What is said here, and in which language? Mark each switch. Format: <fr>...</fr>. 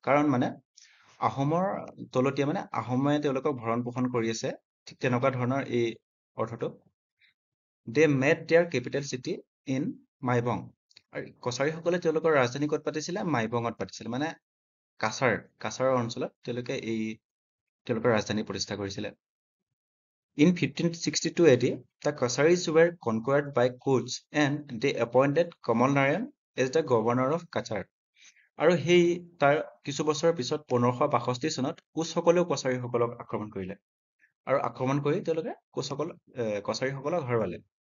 <as>কাৰণ মানে আহোমৰ তলতীয়া, মানে আহোমে তেওঁলোকক ভৰণ পোষণ কৰি আছে, ঠিক তেনেকুৱা ধৰণৰ এই অৰ্থটো।</as> <en>They made their capital city in Maibong.</en> <as>আৰু কছাৰীসকলে তেওঁলোকৰ ৰাজধানী ক'ত পাতিছিলে? মাইবঙত পাতিছিলে, মানে কাছাৰৰ অঞ্চলত তেওঁলোকে তেওঁলোকৰ ৰাজধানী প্ৰতিষ্ঠা কৰিছিলে।</as> <en>In 1562 AD, the Kasaris were conquered by Kutch and they appointed Kamal Narayan as the governor of Kachar.</en> <as>আৰু সেই তাৰ কিছু বছৰৰ পিছত 1562 চনত কোচসকলেও কছাৰীসকলক আক্ৰমণ কৰিলে, আৰু আক্ৰমণ কৰি তেওঁলোকে কছাৰীসকলক হৰুৱালে।</as>